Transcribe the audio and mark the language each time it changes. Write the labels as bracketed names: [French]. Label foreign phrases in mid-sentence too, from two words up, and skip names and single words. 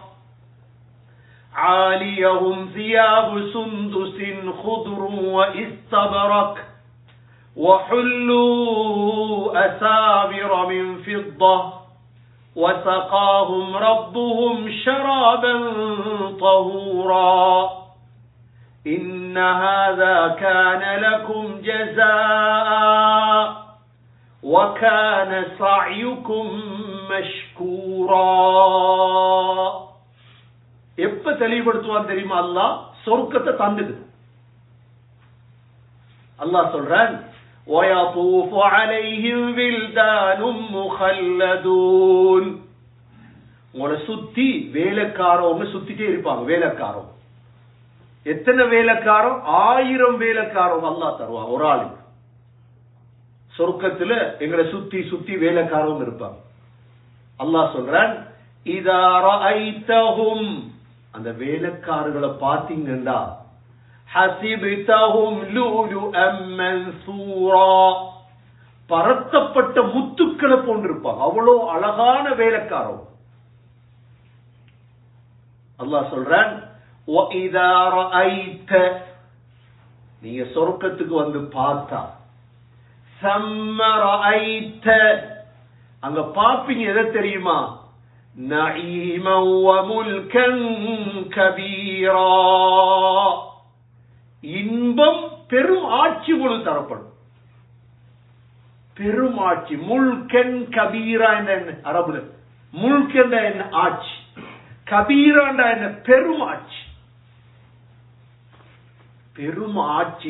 [Arabic] عَالِيَهُمْ ثِيَابُ سُنْدُسٍ خُضْرٌ وَإِسْتَبْرَقٍ وَحُلُّوا أَسَاوِرَ مِنْ فِضَّةٍ وَسَقَاهُمْ رَبُّهُمْ شَرَابًا طَهُورًا إِنَّ هَذَا كَانَ لَكُمْ جَزَاءً وَكَانَ سَعْيُكُمْ مَشْكُورًا. [Tamil] எப்ப தெளிவுபடுத்துவான் தெரியுமா? அல்லாஹ் சொர்க்கத்தை தந்துது. அல்லாஹ் சொல்றான், [Arabic] وَيَطُوفُ عَلَيْهِمْ وِلْدَانٌ مُخَلَّدُونَ. [Tamil] உங்களை சுத்தி வேலைக்காரவங்க சுத்திட்டே இருப்பாங்க. வேலைக்காரன் எத்தனை வேலைக்காரன்? 1000 வேலைக்காரன் அல்லாஹ் தருவான் ஒரு ஆளுக்கு. சொர்க்கத்துல எங்களை சுத்தி சுத்தி வேலைக்காரவங்க இருப்பாங்க. அல்லாஹ் சொல்றான், [Arabic] إذا رأيتهم, [Tamil] அந்த வேலைக்காரர்களை பார்த்தீங்கன்னா, [Arabic] حسبتهم لؤلؤا منثورا, [Tamil] பரத்தப்பட்ட முத்துக்களை போன்றிருப்பாங்க. அவ்வளோ அழகான வேலைக்காரன். அல்லாஹ் சொல்றான், [Arabic] وَإِذَا رَأَيْتَ, [Tamil] நீங்க சொர்க்கத்துக்கு வந்து பார்த்தா, [Arabic] ثَمَّ رَأَيْتَ, [Tamil] அங்க பாப்பீங்க எதை தெரியுமா? [Arabic] نَعِيمًا وَمُلْكًا كَبِيرًا, [Tamil] இன்பம் பெரும் ஆட்சி உங்களுக்கு தரப்படும். பெரும் ஆட்சி. [Arabic] ملكا كبيرا [Tamil] என்ன அரபுல? முல்கன் என்ன? ஆட்சி. கபீராண்டா என்ன? பெரும் ஆட்சி. பெரும் ஆட்சி.